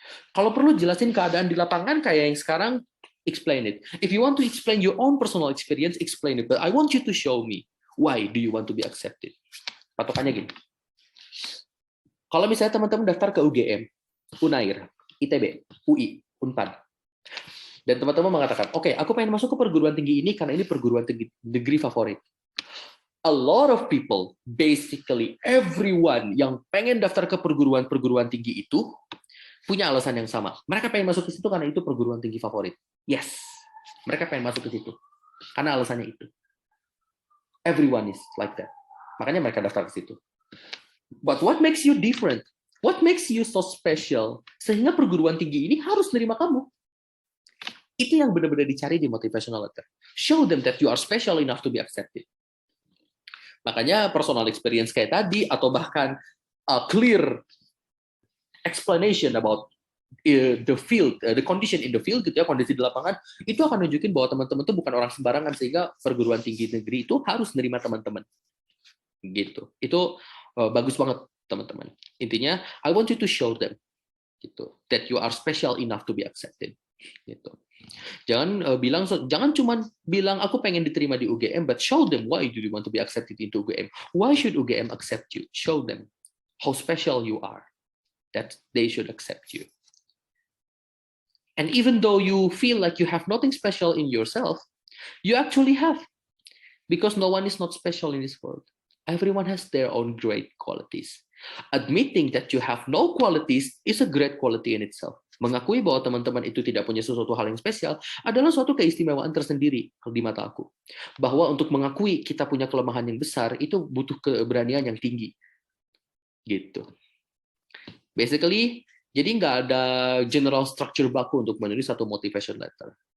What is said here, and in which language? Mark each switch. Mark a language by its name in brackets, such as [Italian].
[Indonesian] Kalau perlu jelasin keadaan di lapangan kayak yang sekarang, [English] explain it. If you want to explain your own personal experience, explain it. But I want you to show me why do you want to be accepted. [Indonesian] Patokannya gini. Kalau misalnya teman-teman daftar ke UGM, Unair, ITB, UI, Unpad, dan teman-teman mengatakan, oke, aku pengen masuk ke perguruan tinggi ini karena ini perguruan tinggi negeri favorit. [English] A lot of people, basically everyone [Indonesian] yang pengen daftar ke perguruan tinggi itu punya alasan yang sama. Mereka pengen masuk ke situ karena itu perguruan tinggi favorit. Yes, mereka pengen masuk ke situ karena alasannya itu. [English] Everyone is like that. [Indonesian] Makanya mereka daftar ke situ. [English] But what makes you different? What makes you so special? [Indonesian] Sehingga perguruan tinggi ini harus nerima kamu. Itu yang benar-benar dicari di motivational letter. [English] Show them that you are special enough to be accepted. [Indonesian] Makanya personal experience kayak tadi, atau bahkan [English] a clear explanation about the field, [Indonesian] the condition in the field, gitu ya, kondisi di lapangan, itu akan nunjukin bahwa teman-teman itu bukan orang sembarangan, sehingga perguruan tinggi negeri itu harus nerima teman-teman. Gitu. Itu bagus banget, teman-teman. [English] Intinya, I want you to show them, gitu, that you are special enough to be accepted. Gitu. [Indonesian] Jangan cuma bilang aku pengen diterima di UGM, [English] but show them why do you want to be accepted into UGM. Why should UGM accept you? Show them how special you are, that they should accept you. And even though you feel like you have nothing special in yourself, you actually have, because no one is not special in this world. Everyone has their own great qualities. Admitting that you have no qualities is a great quality in itself. [Indonesian] Mengakui bahwa teman-teman itu tidak punya sesuatu hal yang spesial adalah suatu keistimewaan tersendiri di mata aku. Bahwa untuk mengakui kita punya kelemahan yang besar itu butuh keberanian yang tinggi. Gitu. Basically, jadi nggak ada general structure baku untuk menulis satu motivation letter.